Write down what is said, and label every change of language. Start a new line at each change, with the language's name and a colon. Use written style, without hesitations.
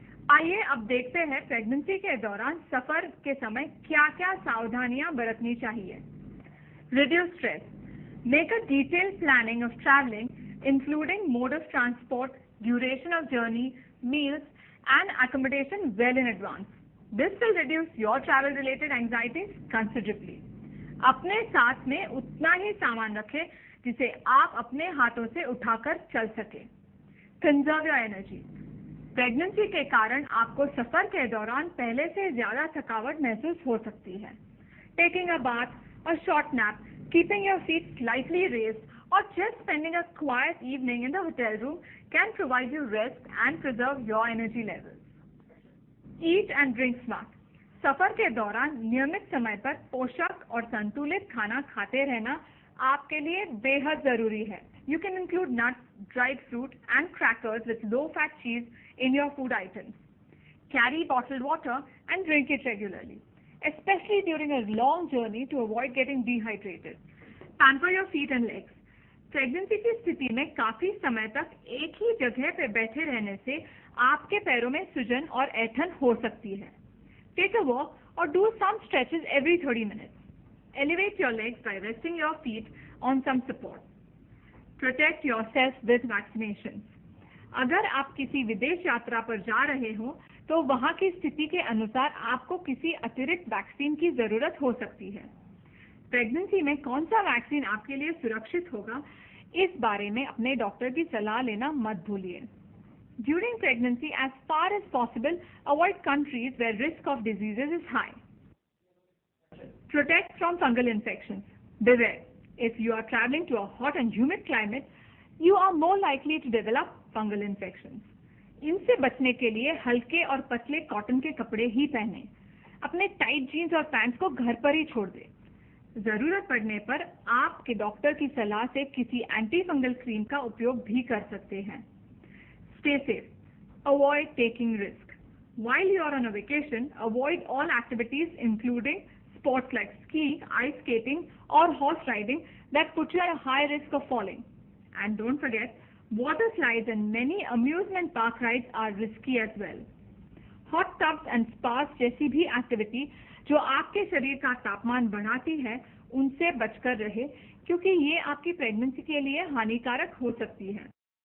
Hindi: आइए अब देखते हैं प्रेगनेंसी के दौरान सफर के समय क्या-क्या सावधानियां बरतनी चाहिए।
English: Reduce stress. Make a detailed planning of traveling, including mode of transport, duration of journey, meals, and accommodation well in advance. This will reduce your travel-related anxieties considerably.
Hindi: अपने साथ में उतना ही सामान रखें जिसे आप अपने हाथों से उठाकर चल सके।
English: Conserve your energy.
Hindi: प्रेगनेंसी के कारण आपको सफर के दौरान पहले से ज्यादा थकावट महसूस हो सकती है।
English: Taking a bath, a short nap, keeping your feet slightly raised, or just spending a quiet evening in the hotel room can provide you rest and preserve your energy levels. Eat and drink smart.
Hindi: सफर के दौरान नियमित समय पर पोषक और संतुलित खाना खाते रहना आपके लिए बेहद जरूरी है।
English: You can include nuts, dried fruit, and crackers with low-fat cheese in your food items. Carry bottled water and drink it regularly, especially during a long journey to avoid getting dehydrated. Pamper your feet and legs.
Hindi: Pregnancy की स्थिति में काफी समय तक एक ही जगह पर बैठे रहने से आपके पैरों में सूजन और ऐंठन हो सकती है।
English: Take a walk or do some stretches every 30 minutes. Elevate your legs by resting your feet on some support. Protect yourself with vaccinations.
Hindi: अगर आप किसी विदेश यात्रा पर जा रहे हो तो वहां की स्थिति के अनुसार आपको किसी अतिरिक्त वैक्सीन की जरूरत हो सकती है। प्रेगनेंसी में कौन सा वैक्सीन आपके लिए सुरक्षित होगा, इस बारे में अपने डॉक्टर की सलाह लेना मत भूलिए।
English: During pregnancy, as far as possible, avoid countries where risk of diseases is high. Protect from fungal infections. Beware, if you are traveling to a hot and humid climate, you are more likely to develop fungal infections.
Hindi: इनसे बचने के लिए हल्के और पतले cotton के कपड़े ही पहनें। अपने टाइट जीन्स और पैंट्स को घर पर ही छोड़ दें। जरूरत पड़ने पर आपके डॉक्टर की सलाह से किसी एंटी फंगल क्रीम का उपयोग भी कर सकते हैं।
English: Stay safe. Avoid taking risk. While you are on a vacation, avoid all activities including sports like skiing, ice skating, or horse riding that put you at a high risk of falling. And don't forget, water slides and many amusement park rides are risky as well. Hot tubs and spas
Hindi: जैसी भी activity जो आपके शरीर का तापमान बढ़ाती है, उनसे बचकर रहे क्योंकि ये आपकी प्रेगनेंसी के लिए हानिकारक हो सकती है।